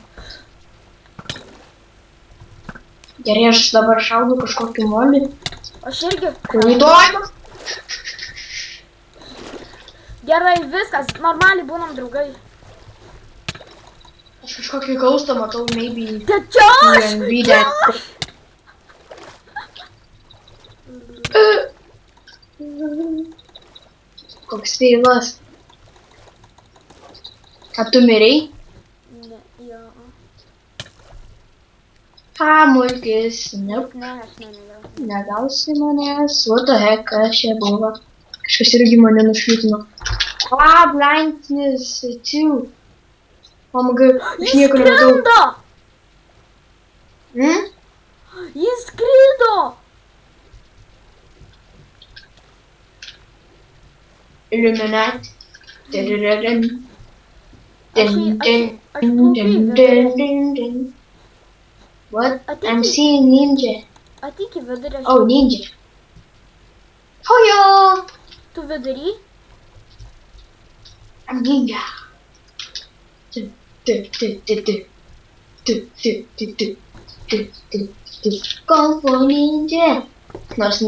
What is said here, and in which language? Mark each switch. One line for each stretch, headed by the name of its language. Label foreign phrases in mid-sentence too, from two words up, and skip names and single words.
Lithuanian: Gerai, aš dabar šaudau kažkokį molį. Aš irgi. Įdomu. Gerai, viskas, normaliai būnam draugai. Aš kažkokį gaustą matau, maybe. Josh! Koks feilas. Ar tu mirei? Ne, jo. Mulkis, nope. Ne, aš nemiriau. Negausi manęs.
English: What the heck,
Lithuanian: kas čia buvo? Kažkas irgi mane nušvitino.
English: Blindness, too. Oh my god,
Lithuanian: aš nieko nematau. Jis skrido! Illuminati.
English: What? I'm seeing ninja.
Lithuanian: Ateik į vidurį.
English: Oh, ninja. Hojo!
Lithuanian: Tu vidury?
English: I'm ninja. Kung Fu ninja.
Lithuanian: Nors